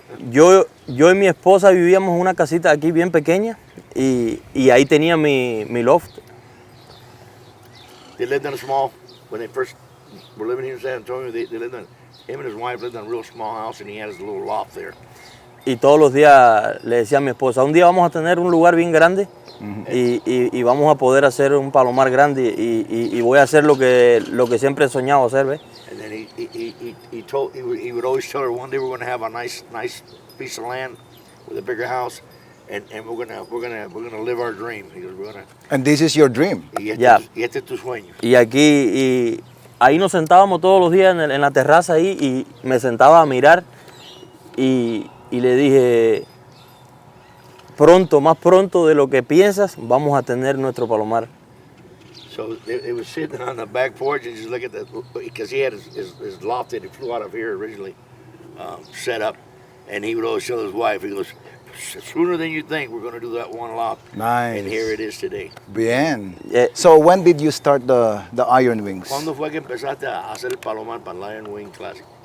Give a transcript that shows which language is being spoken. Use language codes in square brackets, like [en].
[es] Yo y mi esposa vivíamos en una casita aquí bien pequeña y ahí tenía mi loft. [en] They lived in a small, when they first were living here in San Antonio, him and his wife lived in a real small house and he had his little loft there. [es] Y todos los días le decía a mi esposa, un día vamos a tener un lugar bien grande y vamos a poder hacer un palomar grande y voy a hacer lo que siempre he soñado hacer, ¿ves? [en] And then he would always tell her one day we're going to have a nice piece of land with a bigger house and we're gonna live our dream. He goes, And this is your dream? [es] y este es tu sueño. Y aquí, ahí nos sentábamos todos los días en la terraza ahí y me sentaba a mirar y le dije, pronto, más pronto de lo que piensas, vamos a tener nuestro palomar. [en] So it was sitting on the back porch and just look at that, because he had his loft that he flew out of here originally set up, and he would always tell his wife, he goes, sooner than you think we're going to do that one loft. Nice. And here it is today. [es] Bien. [en] So when did you start the Iron Wings? [es] ¿Cuándo fue que empezaste a hacer el palomar para el Lion Wing Classic?